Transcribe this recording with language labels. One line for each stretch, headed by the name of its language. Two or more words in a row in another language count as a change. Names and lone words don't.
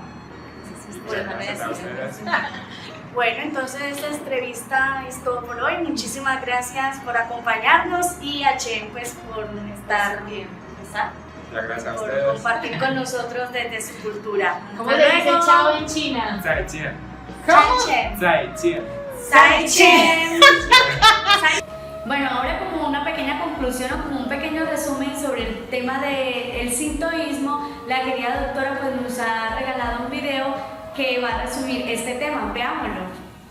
Spanish: Muchas gracias a ustedes. Bueno, entonces esta entrevista es todo por hoy. Muchísimas gracias por acompañarnos y a Chen pues por estar bien, Muchas gracias a por ustedes. compartir con nosotros desde su cultura. ¿Cómo le dice chao en China?
Chinese: 再见.
Spanish: Chen.
Chinese: 再见.
Spanish: Chen. Bueno, ahora como una pequeña conclusión o como un pequeño resumen sobre el tema del sintoísmo, la querida doctora pues nos ha regalado un video que va a resumir este tema. Veámoslo.